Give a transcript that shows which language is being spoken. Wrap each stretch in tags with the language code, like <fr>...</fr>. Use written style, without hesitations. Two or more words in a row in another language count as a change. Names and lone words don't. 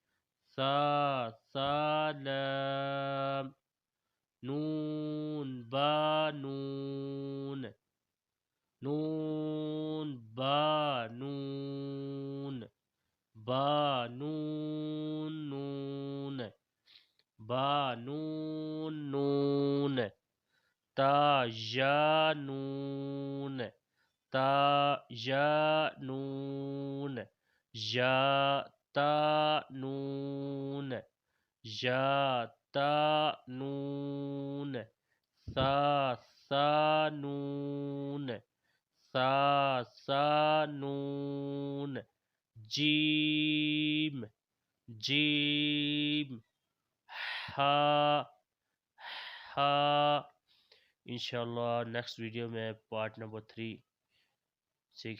<ur>نون با نون تا یا نون یا تا نون ثا نون جیم ہا انشاءاللہ</ur> <en>next video</en> <ur>میں پارٹ نمبر 3 سیکھیں گے۔</ur>